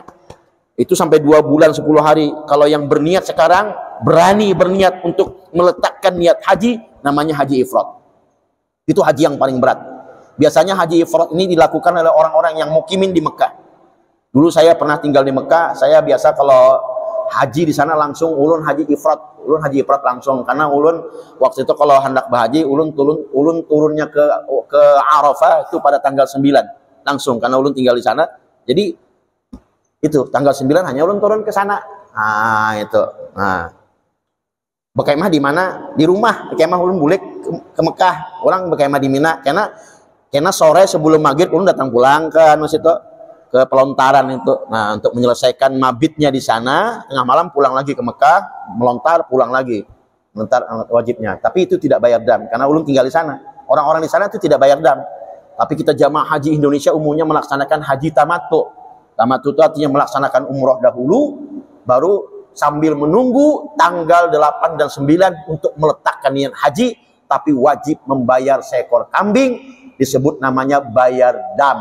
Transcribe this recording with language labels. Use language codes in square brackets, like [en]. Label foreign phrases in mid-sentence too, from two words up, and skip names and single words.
[id] Itu sampai 2 bulan 10 hari. Kalau yang berniat sekarang, berani berniat untuk meletakkan niat haji, namanya haji ifrad. Itu haji yang paling berat. Biasanya haji ifrad ini dilakukan oleh orang-orang yang mukimin di Mekah. Dulu saya pernah tinggal di Mekah, saya biasa kalau haji di sana langsung ulun haji ifrad langsung, karena ulun waktu itu kalau hendak berhaji ulun turunnya ke Arafah itu pada tanggal 9 langsung, karena ulun tinggal di sana. Jadi itu tanggal 9 hanya ulun turun ke sana. Nah, itu. Nah. Berkemah di mana? Di rumah. Berkemah [bjn] ulun bulik [id] ke Mekah. Orang berkemah di Mina karena sore sebelum maghrib ulun datang pulang ke ke pelontaran itu. Nah, untuk menyelesaikan mabitnya di sana, tengah malam pulang lagi ke Mekah, melontar pulang lagi. Melontar wajibnya. Tapi itu tidak bayar dam karena ulun tinggal di sana. Orang-orang di sana itu tidak bayar dam. Tapi kita jamaah haji Indonesia umumnya melaksanakan haji tamattu. Tamattu itu artinya melaksanakan umroh dahulu, baru sambil menunggu tanggal 8 dan 9 untuk meletakkan niat haji, tapi wajib membayar seekor kambing, disebut namanya bayar dam.